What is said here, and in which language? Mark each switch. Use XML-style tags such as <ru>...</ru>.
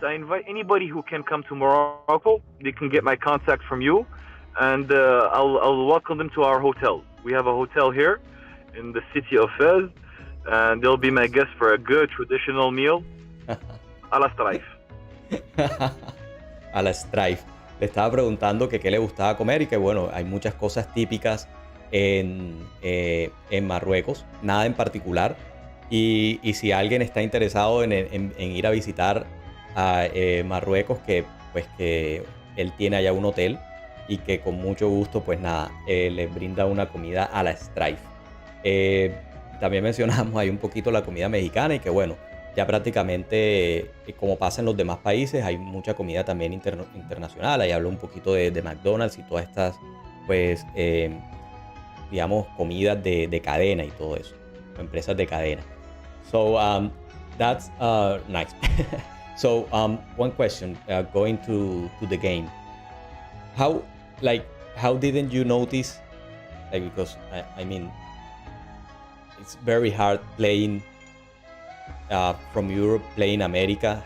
<en>I invite anybody who can come to Morocco. They can get my contact from you, and I'll welcome them to our hotel. We have a hotel here in the city of Fez, and they'll be my guests for a good traditional meal a la STRIFE. A la STRIFE.</en> <es>Le estaba preguntando que qué le gustaba comer y que bueno, hay muchas cosas típicas en Marruecos, nada en particular. Y si alguien está interesado en ir a visitar a Marruecos, que pues que él tiene allá un hotel y que con mucho gusto pues nada, les brinda una comida a la STRIFE. También mencionamos ahí un poquito la comida mexicana y que bueno, ya prácticamente como pasa en los demás países hay mucha comida también internacional. Ahí hablo un poquito de McDonald's y todas estas pues digamos comidas de cadena y todo eso, empresas de cadena.</es> <en>So that's nice. So one question, going to the game, how didn't you notice, like, because I mean it's very hard playing from Europe, playing America.</en>